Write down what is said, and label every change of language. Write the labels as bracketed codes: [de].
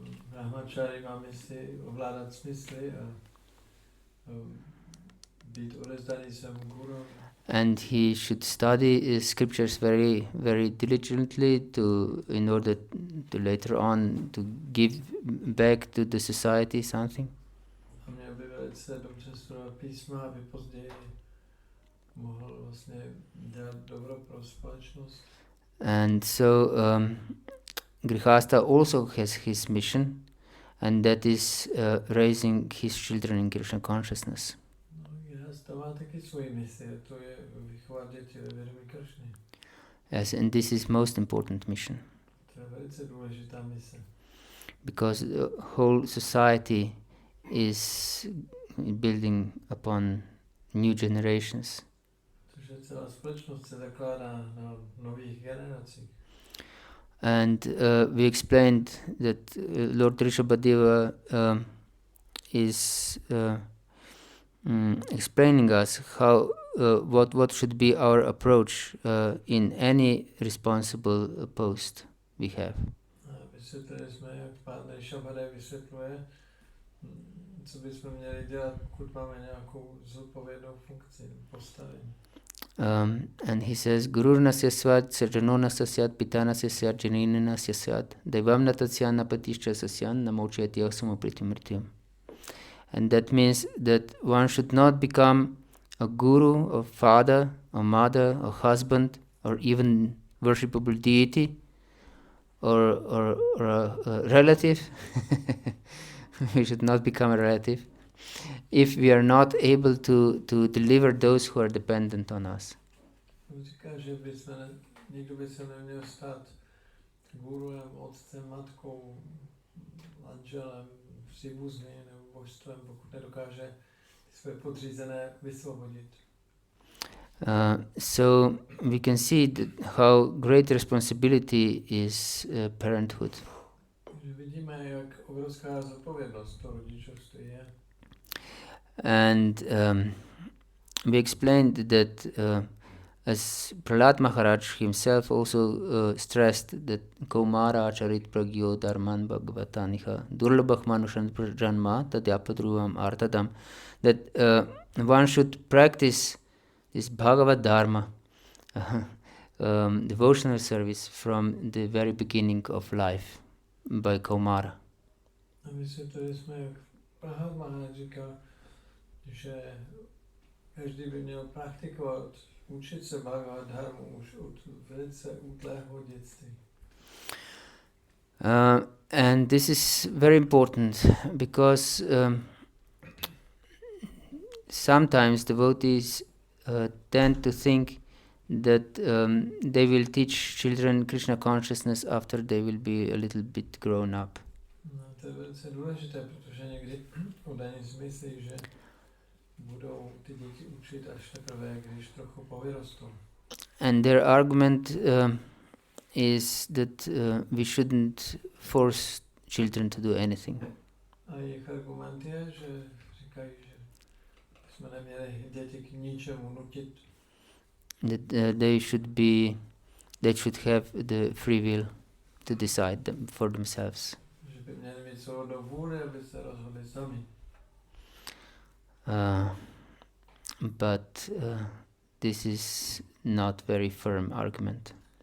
[cs] Brahmachari má misi ovládat smysly a být odevzdaný svému guru. [en] And he should study scriptures very, very diligently in order to later on to give back to the society something. [cs] A měl by velice dobře studovat písma, aby později mohl vlastně dělat dobro pro společnost. [en] And so Grihastha also has his mission, and that is raising his children in Krishna consciousness. [cs] Má taky svoji misi, to je vychovat děti ve vědomí Kršny. [en] Yes, and this is most important mission. [cs] To je velice důležitá mise. [en] Because the whole society is building upon new generations. [cs] Protože celá společnost se zakládá na nových generacích. [en] And we explained that Lord Rishabhadeva is explaining us how what should be our approach in any responsible post we have. [cs] Vysvětlili jsme, jak pán Rishabhadev vysvětluje, co bychom měli dělat, pokud máme nějakou zodpovědnou funkci, postavení. [en] And he says, [sa] Gururna syasvad, sarjanona sasyad, pitana sasyad, janinina sasyad, daivamna tatsyan napatischa sasyan, namochayati asamapritya mrityam. [en] And that means that one should not become a guru, or father, or mother, or husband, or even worshipable deity, or a relative. We should not become a relative if we are not able to deliver those who are dependent on us. [cs] Říká, že někdo by se neměl stát guruem, otcem, matkou, manželem, příbuzným nebo božstvem, pokud nedokáže své podřízené vysvobodit. [en] So we can see how great responsibility is parenthood. [cs] Vidíme, jak obrovská zodpovědnost to rodičovství je. [en] And we explained that as Prahlad Maharaj himself also stressed that [sa] Kaumara charit pragyo dharman bhagavata-dharma durlabhah manushan prajanma tadyapadruvam artadam, [en] that one should practice this Bhagavata-dharma, devotional service from the very beginning of life by Kaumara. [cs] A vysvětlili jsme, jak Prahlad Maharaj říká, že každý by měl praktikovat, učit se Bhagavad-dharmu už od velice útlého dětství. [en] And this is very important because sometimes devotees tend to think that they will teach children Krishna consciousness after they will be a little bit grown up. [cs] No, to je velice důležité, protože někdy údajně si myslí, že budou ty děti učit až teprve, když trochu povyrostou. [en] And their argument is that we shouldn't force children to do anything. [cs] A jejich argument je, že říkají, že jsme neměli děti k ničemu nutit. [en] That they should have the free will to decide for themselves. [cs] Že by měli mít svobodnou vůli, aby se rozhodli sami. [en] But this is not very firm argument.